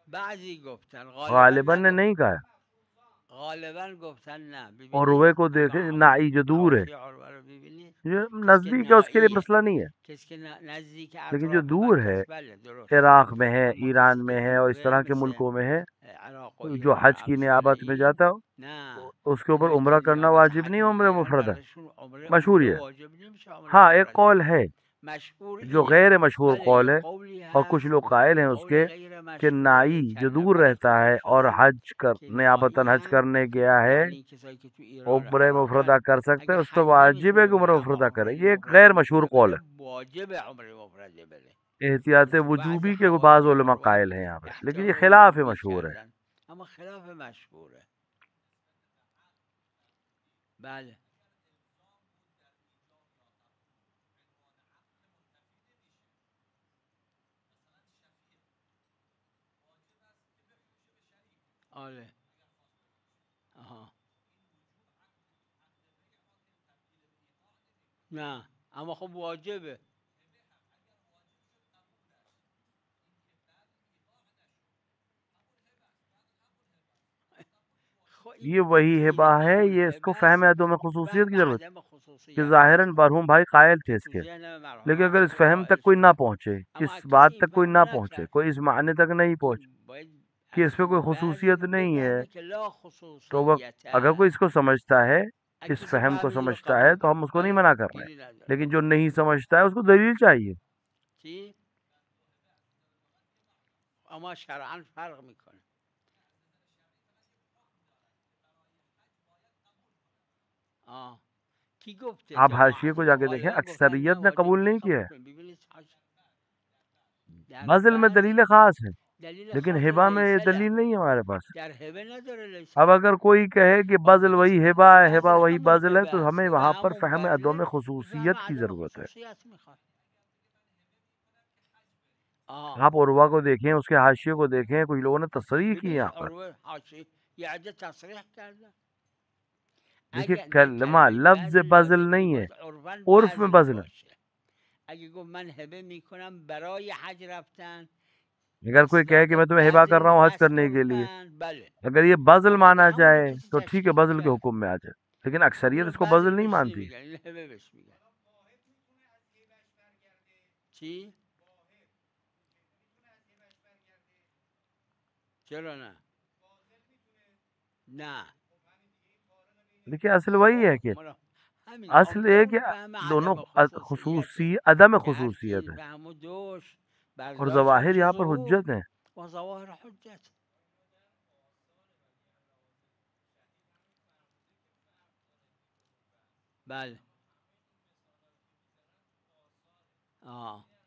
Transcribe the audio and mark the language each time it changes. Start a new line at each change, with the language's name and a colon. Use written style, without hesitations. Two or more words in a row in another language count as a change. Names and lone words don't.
Persian: بعضی گفتن
Urdu: غالباً نے نہیں کہا.
Persian: غالبا گفتن نه.
Urdu: عروے
Persian: ببینید
Urdu: کو دیکھیں،
Persian: امام
Urdu: نائی جو دور ہے،
Persian: حاشیه عروه رو ببینید،
Urdu: جو
Persian: کسی که
Urdu: نزدیک ہے اس کے لیے
Persian: نائیه،
Urdu: مسئلہ نہیں ہے،
Persian: کسی که نزدیک
Urdu: لیکن جو
Persian: اطراف
Urdu: دور
Persian: مکه
Urdu: ہے،
Persian: است بله درست.
Urdu: عراق میں ہے،
Persian: اما کسی
Urdu: ایران
Persian: که
Urdu: میں ہے اور اس
Persian: دوره
Urdu: طرح کے
Persian: مثل
Urdu: ملکوں میں ہے،
Persian: عراق و
Urdu: جو
Persian: ایران و
Urdu: حج کی
Persian: افسانه
Urdu: نیابت میں
Persian: ای،
Urdu: جاتا
Persian: نه
Urdu: ہو اس کے اوپر
Persian: اینایی
Urdu: عمرہ
Persian: که
Urdu: کرنا
Persian: نیابت
Urdu: واجب
Persian: حج
Urdu: نہیں، عمرہ
Persian: میگیرن
Urdu: مفردہ.
Persian: برایشون عمره
Urdu: مشہور
Persian: مفرده
Urdu: یہ ہے.
Persian: واجب نمیشه، عمره
Urdu: ہاں، ایک
Persian: مفرده.
Urdu: قول ہے
Persian: مشهور
Urdu: جو
Persian: اینه.
Urdu: غیر مشہور
Persian: بله
Urdu: قول
Persian: یه
Urdu: ہے،
Persian: قولی
Urdu: اور کچھ
Persian: هست،
Urdu: لوگ قائل ہیں اس
Persian: قول
Urdu: کے
Persian: غیر
Urdu: کہ
Persian: مشهوره
Urdu: نائی جو
Persian: کلمه
Urdu: دور
Persian: براتون
Urdu: رہتا ہے
Persian: عرض
Urdu: اور
Persian: کنم
Urdu: حج
Persian: که
Urdu: نیابتاً
Persian: نائی
Urdu: حج
Persian: هم
Urdu: کرنے گیا ہے،
Persian: یعنی کسایی که تو ایران و
Urdu: عمرہ
Persian: عراقن،
Urdu: مفردہ کر سکتے
Persian: اگه
Urdu: ہیں، اس پہ
Persian: حج
Urdu: واجب ہے
Persian: نمیتونه
Urdu: کہ عمرہ
Persian: بره اما
Urdu: مفردہ کرے.
Persian: عمره
Urdu: یہ ایک
Persian: مفرده
Urdu: غیر مشہور
Persian: میتونه
Urdu: قول
Persian: بره،
Urdu: ہے.
Persian: واجب عمره مفرده بره. احتیاط این تو بعضی وجوبی
Urdu: کے بعض
Persian: حواشی
Urdu: علماء
Persian: عروه
Urdu: قائل ہیں یہاں پہ، لیکن یہ
Persian: احتیاط
Urdu: خلاف
Persian: وجوبی
Urdu: مشہور ہے.
Persian: کردن، اما خلاف مشهوره. بله آره آها نه اما خب واجبه. خب این
Urdu: یہ وہی
Persian: این
Urdu: ہبہ ہے،
Persian: قبول
Urdu: یہ اس کو
Persian: هبه
Urdu: فہم
Persian: است،
Urdu: عدم خصوصیت
Persian: فهم
Urdu: کی ضرورت
Persian: عدم
Urdu: ہے کہ
Persian: خصوصیت
Urdu: ظاہراً
Persian: است.
Urdu: مرحوم بھائی قائل تھے اس
Persian: تو
Urdu: کے،
Persian: ذهن
Urdu: لیکن
Persian: مرحوم
Urdu: اگر اس
Persian: حافظ
Urdu: فہم تک
Persian: قائل
Urdu: کوئی نہ
Persian: شدن،
Urdu: پہنچے،
Persian: اما
Urdu: اس
Persian: کسی
Urdu: بات
Persian: این
Urdu: تک کوئی
Persian: فهم
Urdu: نہ پہنچے،
Persian: نکرد.
Urdu: کوئی اس معنی تک نہیں پہنچے
Persian: این باید
Urdu: کہ
Persian: از
Urdu: اس پہ کوئی
Persian: بعضی
Urdu: خصوصیت نہیں ہے،
Persian: بفهمه که لا
Urdu: تو وہ
Persian: خصوصیت.
Urdu: اگر کوئی اس کو سمجھتا ہے،
Persian: اگه
Urdu: اس
Persian: کسی
Urdu: فہم کو
Persian: فهمیده
Urdu: سمجھتا ہے،
Persian: قبول
Urdu: تو
Persian: کن،
Urdu: ہم اس کو نہیں
Persian: آره
Urdu: منع کر رہے
Persian: گیری
Urdu: ہیں،
Persian: نداره.
Urdu: لیکن جو نہیں سمجھتا ہے اس کو دلیل چاہیے.
Persian: چی؟ اما شرعا فرق میکنه. آه کی گفته
Urdu: آپ حاشیے کو
Persian: جماعت؟
Urdu: جا کے دیکھیں،
Persian: غالبا گفتن نه
Urdu: اکثریت نے
Persian: واجب
Urdu: قبول
Persian: نیست
Urdu: نہیں کیا
Persian: قبول
Urdu: ہے.
Persian: کنید. ببینید در
Urdu: بذل میں
Persian: بعضی
Urdu: دلیل خاص ہے،
Persian: دلیل
Urdu: لیکن
Persian: خاص
Urdu: ہبہ میں یہ
Persian: لیسه
Urdu: دلیل
Persian: له،
Urdu: نہیں ہے ہمارے پاس.
Persian: در هبه نداره لیسه
Urdu: اب
Persian: له.
Urdu: اگر کوئی کہے کہ
Persian: باید
Urdu: بذل
Persian: بگید
Urdu: وہی ہبہ ہے، ہبہ
Persian: بذل
Urdu: وہی
Persian: همون
Urdu: بذل ہے،
Persian: هبه
Urdu: تو
Persian: است،
Urdu: ہمیں
Persian: هبه
Urdu: وہاں پر
Persian: همون
Urdu: فہم عدم
Persian: بذله، فهم
Urdu: خصوصیت کی
Persian: عدم
Urdu: ضرورت ہے.
Persian: خصوصیت میخواد. آه
Urdu: آپ عروہ کو دیکھیں، اس کے حاشیے کو دیکھیں، کچھ لوگوں نے تصریح کی
Persian: ببینید
Urdu: یہاں پر.
Persian: عروه حاشیه یه عده تصریح کردن.
Urdu: دیکھیے
Persian: اگه نه
Urdu: کلمہ
Persian: کلمه لفظ
Urdu: بذل
Persian: بذل
Urdu: لازم نہیں ہے،
Persian: میکنید عرفا
Urdu: عرف میں
Persian: بذل
Urdu: بذل ہے.
Persian: باشه. اگه گفت من هبه میکنم برای حج رفتن،
Urdu: اگر کوئی
Persian: اصطلاح
Urdu: کہے کہ میں تمہیں ہبہ کر
Persian: بذل
Urdu: رہا ہوں حج
Persian: هست
Urdu: کرنے کے لیے،
Persian: عرفا. بله
Urdu: اگر یہ بذل
Persian: اما اگه مانا همونو
Urdu: جائے
Persian: کسی
Urdu: تو ٹھیک ہے،
Persian: تشریح
Urdu: بذل کے
Persian: کرد،
Urdu: حکم میں آ جائے، لیکن اکثریت
Persian: اونو
Urdu: اس کو بذل
Persian: بذل
Urdu: نہیں
Persian: بهش مانتی. نمیگن، این هبه بهش میگن. چی؟ چرا نه؟ نه
Urdu: دیکھیے اصل وہی ہے کہ
Persian: مالا همین
Urdu: اصل یہ
Persian: عمده
Urdu: کہ
Persian: فهم
Urdu: دونوں
Persian: عدم خصوصیته
Urdu: عدم
Persian: که هر کی
Urdu: خصوصیت
Persian: این
Urdu: ہے،
Persian: فهمو دوش
Urdu: اور
Persian: برداشت
Urdu: ظواہر
Persian: میشه
Urdu: یہاں پر
Persian: ظهور
Urdu: حجت ہیں.
Persian: و ظواهر حجت. بله آه